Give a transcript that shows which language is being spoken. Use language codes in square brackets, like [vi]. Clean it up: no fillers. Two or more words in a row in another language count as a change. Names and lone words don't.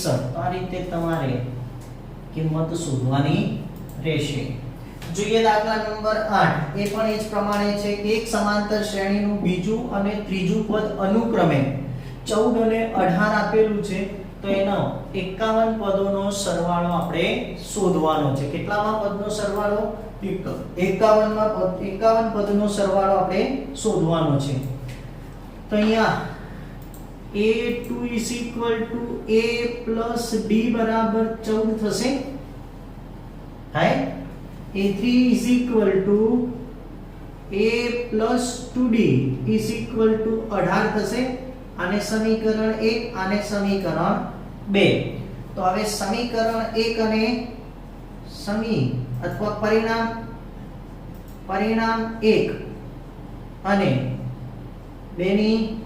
[gu] તો આ રીતે તમારે કિંમત શોધવાની રહેશે જોઈએ દાખલા નંબર 8 એ પણ એ જ પ્રમાણે છે કે એક સમાંતર શ્રેણીનું બીજું અને ત્રીજું પદ અનુક્રમે 14 અને 18 આપેલું છે તો એનો 51 પદોનો સરવાળો આપણે શોધવાનો છે કેટલામાં પદનો સરવાળો 51 પદનો સરવાળો આપણે શોધવાનો છે તો અહીંયા a2 [en] is equal to a plus d [gu] બરાબર 14 થશે થાય [en] a3 is equal to a plus 2d is equal to [gu] 18 થશે આને સમીકરણ 1 આને સમીકરણ 2 તો હવે સમીકરણ 1 અને અથવા પરિણામ 1 અને 2 ની